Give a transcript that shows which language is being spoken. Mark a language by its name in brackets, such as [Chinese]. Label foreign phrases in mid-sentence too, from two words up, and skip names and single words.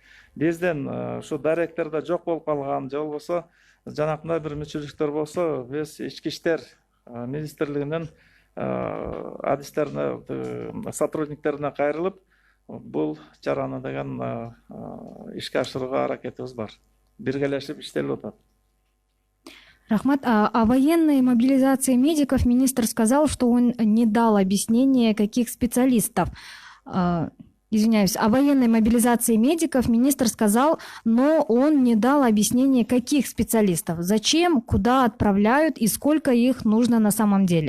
[Kyrgyz] Биздин ушу даректерде жок болуп калган, же болбосо жанакындай бир мүчүлүктөр болсо, биз ички иштер министрлигинин адистерине, сотрудниктерине кайрылып, бул чараны деген ишке ашырууга аракетибиз бар. Биргелешип иштелип атат. Рахмат. [Russian] О военной мобилизации медиков министр сказал, что он не дал объяснения, каких специалистов. Извиняюсь, о военной мобилизации медиков министр сказал, но он не дал объяснения, каких специалистов, зачем, куда отправляют и сколько их нужно на самом деле.